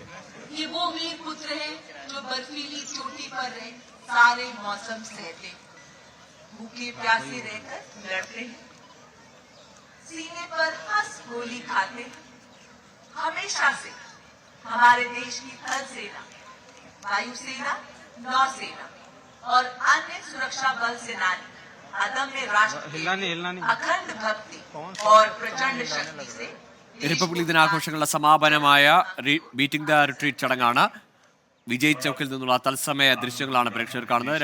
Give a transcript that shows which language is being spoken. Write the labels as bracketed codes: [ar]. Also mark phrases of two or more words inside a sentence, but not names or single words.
[hi] ये वो वीर पुत्र है जो बर्फीली चोटी पर रहे सारे मौसम सहते, भूखे प्यासे रहकर लड़ते हैं, सीने पर हंस गोली खाते। हमेशा से हमारे देश की थल सेना, वायुसेना, नौसेना और अन्य सुरक्षा बल सेनानी अदम्य राष्ट्र अखंड भक्ति और प्रचंड शक्ति से [ml] റിപ്പബ്ലിക് ദിനാഘോഷങ്ങളുടെ സമാപനമായ ബീറ്റിംഗ് ദ റിട്രീറ്റ് ചടങ്ങാണ്. വിജയ് ചൌക്കിൽ നിന്നുള്ള തത്സമയ ദൃശ്യങ്ങളാണ് പ്രേക്ഷകർ കാണുന്നത്.